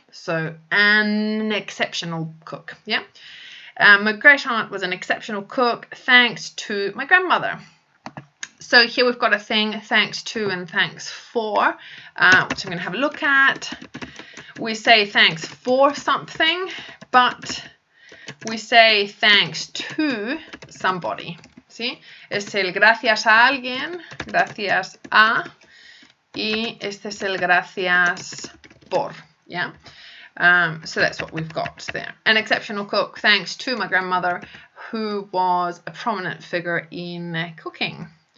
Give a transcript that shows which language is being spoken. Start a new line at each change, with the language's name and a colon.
English: So an exceptional cook. Yeah. My great aunt was an exceptional cook thanks to my grandmother. So here we've got a thing, thanks to and thanks for, which I'm going to have a look at. We say thanks for something, but we say thanks to somebody.
Spanish: ¿Sí? Es el gracias a alguien, gracias a, y este es el gracias por.
English: Yeah. So that's what we've got there. An exceptional cook thanks to my grandmother, who was a prominent figure in cooking.